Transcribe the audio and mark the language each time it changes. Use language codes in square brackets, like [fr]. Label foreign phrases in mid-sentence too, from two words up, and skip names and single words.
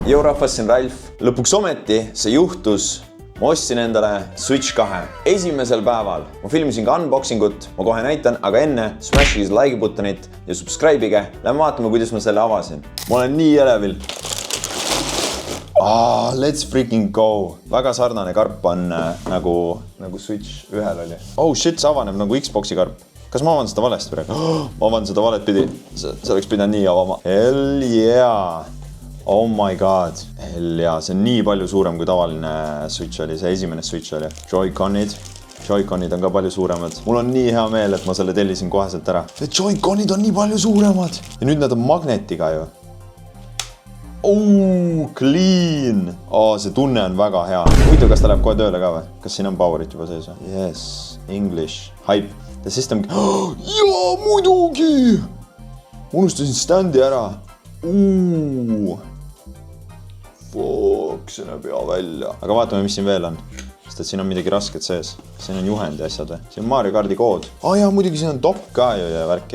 [et] Jou rahvas, siin Ralf. Lõpuks ometi see juhtus. Ma ostsin endale Switch 2 esimesel päeval. Ma filmisin ka unboxingut, ma kohe näitan, aga enne smashige see [en] like buttonit [et] ja subscribe'ige. Lähme vaatame, kuidas ma selle avasin. Ma olen nii elevil. [en] Let's freaking go. [et] Väga sarnane karp on nagu Switch 1 oli. [en] Oh shit, [et] see avaneb nagu Xboxi karp. Kas ma avan seda valesti praegu? Ma avan seda valet pidi. See oleks pidanud nii avama. [en] Hell yeah. Oh my god. Hell yeah. [et] See on nii palju suurem kui tavaline Switch oli. See esimene Switch oli. Joy-Conid on ka palju suuremad. Mul on nii hea meel, et ma selle tellisin koheselt ära. See Joy-Conid on nii palju suuremad. Ja nüüd nad on magnetiga ju. Clean. See tunne on väga hea. Muidu, kas ta läheb kohe tööle ka või? Kas siin on powerit juba sees või? [en] Yes. English. Hype. The system... [et] Jaa, muidugi! Unustasin standi ära. Fuck, see näeb hea välja. Aga vaatame, mis siin veel on. Sest et siin on midagi rasket sees. Siin on juhend ja asjad või? Siin on Mario Kardi kood. Jaa, muidugi siin on dock ka ju ja värki.